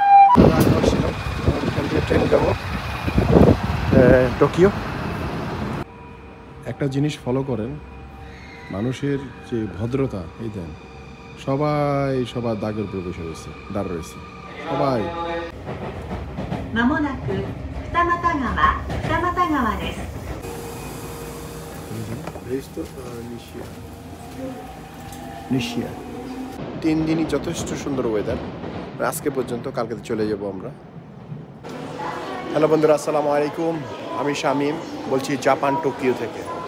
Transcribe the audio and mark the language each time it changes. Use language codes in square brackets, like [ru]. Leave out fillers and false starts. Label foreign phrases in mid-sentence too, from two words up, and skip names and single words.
[bn] ট্রেন যাবো টোকিও। একটা জিনিস ফলো করেন, মানুষের যে ভদ্রতা, এই দেন সবাই সবার দাগের উপরে বসে রয়েছে, দাঁড় রয়েছে সবাই। [ja] まもなく二俣川です。 [bn] নিশিয়া 3 দিনই যথেষ্ট সুন্দর ওয়েদার। আজকে পর্যন্ত, কালকে চলে যাব আমরা। হ্যালো বন্ধুরা, [ar] السلام عليكم. [bn] আমি শামীম বলছি জাপান টোকিও থেকে।